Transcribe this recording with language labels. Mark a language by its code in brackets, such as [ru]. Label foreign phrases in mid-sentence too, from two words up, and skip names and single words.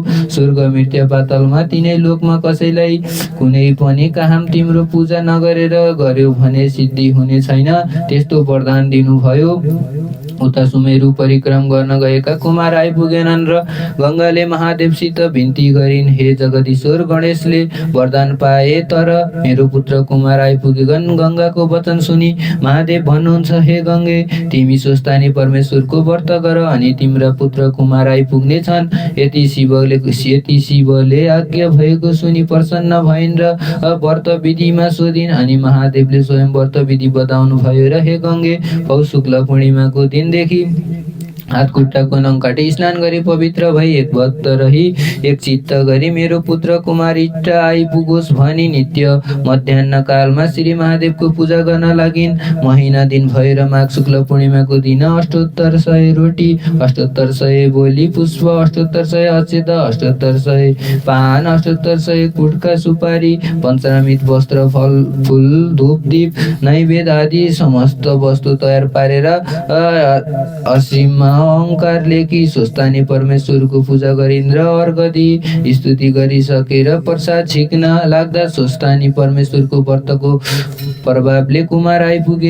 [ne] स्वर्ग मृत्य पातालमा तीनै लोकमा कसैलाई कुनै पनि काम तिम्रो पूजा नगरेर गर्यो भने सिद्धि हुने छैन, त्यस्तो वरदान दिनुभयो। उता सुमेरु परिक्रम गर्न गएका कुमार आइपुगेनन् र गंगाले महादेवसित बिन्ती गरिन्, हे जगदीश्वर गणेशले वरदान पाए तर मेरो पुत्र कुमार आइपुगेनन्। गंगाको वचन सुनि महादेव भन्नुहुन्छ, हे गंगे तिमी स्वस्थानी परमेश्वरको व्रत गर अनि तिम्रा पुत्र कुमार आइपुग्ने छन्। यति शिवले आज्ञा भएको सुनि प्रसन्न भइन् र व्रत विधिमा सोधिन्। अनि महादेवले स्वयं व्रत विधि बताउनु भयो र हे गंगे पौष शुक्ल पूर्णिमाको दिनदेखि हात खुट्टाको नङ काटी स्नान गरी पवित्र भई एक भक्त रही एक चित्त गरी मेरो पुत्र कुमार इष्ट आइपुगोस् भनी नित्य मध्याह्न कालमा श्री महादेवको पूजा गर्न लागिन्। महिना दिन भएर माघ शुक्ल पूर्णिमाको दिन 7800 रोटी, 7800 बोली पुष्प, 7800 अक्षत, 7800 पान, 7800 कुटका सुपारी, पञ्चामृत वस्त्र, फल फूल, धूप दीप, नैवेद्य आदि समस्त वस्तु तयार पारेर असीममा अहंकार लेखी स्वस्थानी परमेश्वरको पूजा गरिन् र अर्घ दिई स्तुति गरिसकेर प्रसाद छिक्न लाग्दा स्वस्थानी परमेश्वरको व्रतको प्रभावले कुमार आइपुगे।